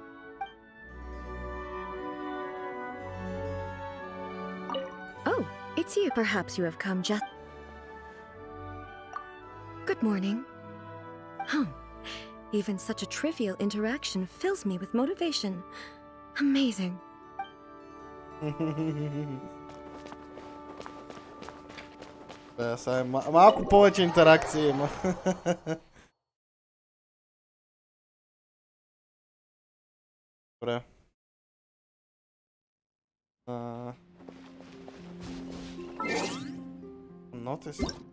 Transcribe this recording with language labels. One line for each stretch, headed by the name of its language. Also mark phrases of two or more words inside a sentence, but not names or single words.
English: Oh, it's you. Perhaps you have come just... Good morning. Even such a trivial interaction fills me with motivation. Amazing.
Bulgarian: Да, сега малко повече интеракция има. Добре. Нотиси.